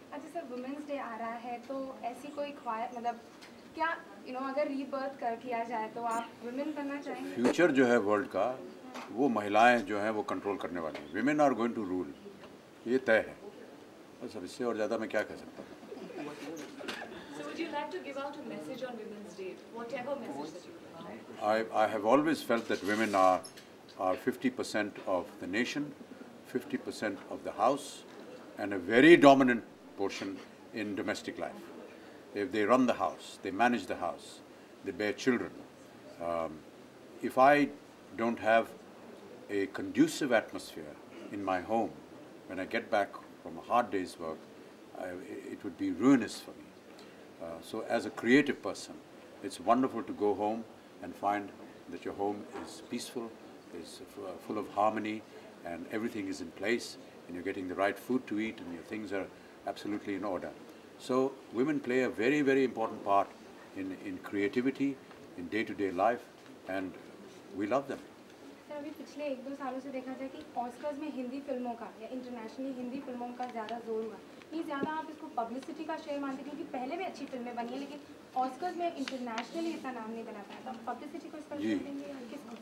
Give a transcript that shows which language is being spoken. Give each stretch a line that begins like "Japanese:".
Hindi: अच्छा sir, women's day आ रहा है, तो ऐसी कोई ख्वाहिश, मतलब क्या अगर रीबर्थ किया जाए तो आप वुमेन करना चाहेंगे? फ्यूचर जो है वर्ल्ड का, वो महिलाएं जो हैं वो कंट्रोल करने वाली हैं।
English: women are going to rule,
Hindi: ये तय है। बस अब इससे और ज़्यादा मैं क्या कह सकता हूँ।
English: So would you like to give out a message on Women's Day, whatever message that you would like? I have always felt that women are 50% of the nation, 50% of the house, and a very dominant portion in domestic life. If they run the house, they manage the house, they bear children. If I don't have a conducive atmosphere in my home, when I get back from a hard day's work, it would be ruinous for me. So as a creative person, it's wonderful to go home and find that your home is peaceful, is full of harmony, and everything is in place, and you're getting the right food to eat, and your things are absolutely in order. So women play a very, very important part in creativity, in day-to-day life, and we love them.
Hindi: Sir, अभी पिछले 1-2 सालों से देखा जाए कि Oscars में हिंदी फिल्मों का या इंटरनेशनली हिंदी फिल्मों का ज़्यादा जोर हुआ। नहीं, ज़्यादा आप इसको पब्लिसिटी का शेयर मानते, क्योंकि पहले भी अच्छी फिल्में बनी हैं, लेकिन ऑस्कर्स में इंटरनेशनली इतना नाम नहीं बना पाया। तो पब्लिसिटी को इस पर देंगे या किस?